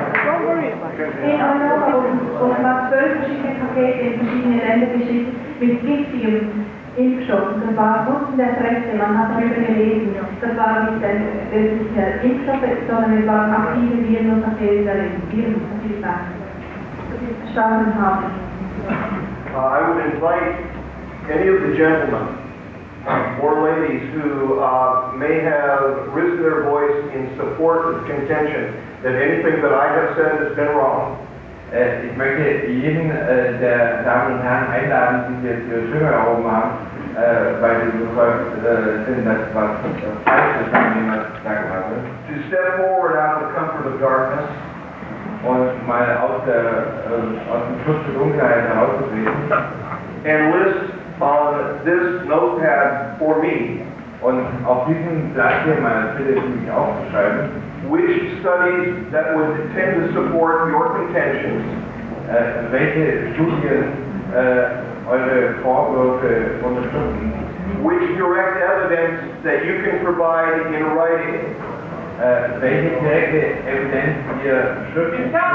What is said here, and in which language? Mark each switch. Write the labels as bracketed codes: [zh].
[de] In Europa wurden fast 12 verschiedene Pakete in verschiedene Länder geschickt mit giftigem Impfstoff. Das war unten der Presse, man hat darüber gelesen. Das war nicht wirkliche Impfstoffe, sondern es waren aktive Viren und Bakterien darin. Viren, wie gesagt. Staaten haben. [en] I would invite any of the gentlemen or ladies who may have risen their voice in support of contention that anything that I have said has been wrong. [de] Ich möchte jeden der Damen und Herren einladen, die jetzt ihre Stimme erhoben haben, weil sie überzeugt sind, dass was falsch ist, was jemand sagen hatte. [en] To step forward out of the comfort of darkness. [de] Und mal aus dem Schutz der Dunkelheit herauszutreten. [en] And list on this notepad for me. [de] Und auf diesem Blatt hier mal bitte für mich aufzuschreiben. [en] Which studies that would tend to support your contentions. [de] Welche Studien eure Vorwürfe unterstützen. [en] Which direct evidence that you can provide in writing. [de] Welche direkte Evidenz ihr schriftlich